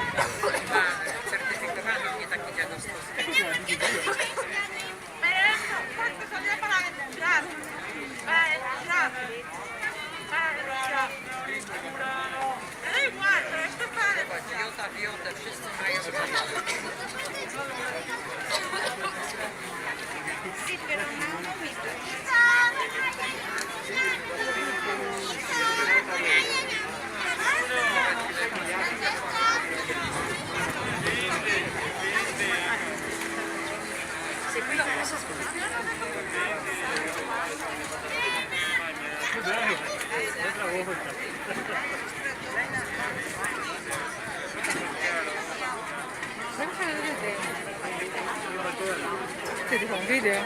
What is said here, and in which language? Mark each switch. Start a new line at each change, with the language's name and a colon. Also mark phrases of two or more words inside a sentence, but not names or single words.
Polish: Ma certyfikowaną, nie taki dziadostowski. Biota, wszyscy mają
Italian: Sì, però non mi Ti fa un video?